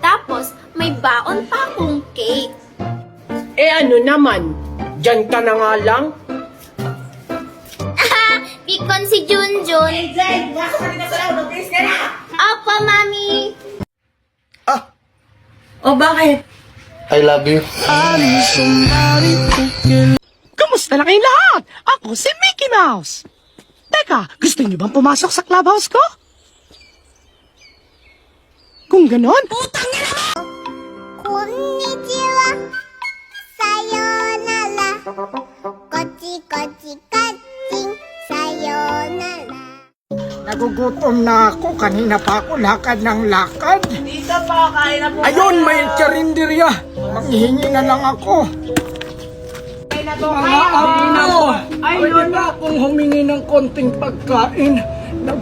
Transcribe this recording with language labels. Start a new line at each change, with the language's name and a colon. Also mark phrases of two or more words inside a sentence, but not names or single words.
Filipino: Tapos, may baon pa akong cake. Eh ano naman? Diyan ka na nga lang. Pikon si Junjun. Jay, nasa ka rin na sa loob. Mag-please ka na! Opo, Mami. Oh, bakit?
English: I love you.
Filipino: Kamusta na kayong lahat? Ako si Mickey Mouse. Teka, gusto niyo bang pumasok sa clubhouse ko? Kung ganon, Konnichiwa. Sayonara. Kochi-kochi-kaching. Sayonara. nagugutom na ako. Kanina pa ako lakad ng lakad. Dito pa, kain na po. Ayun, may karinderya. Manghihingi na lang ako. Mga amo, pwede ba akong humingi ng konting pagkain?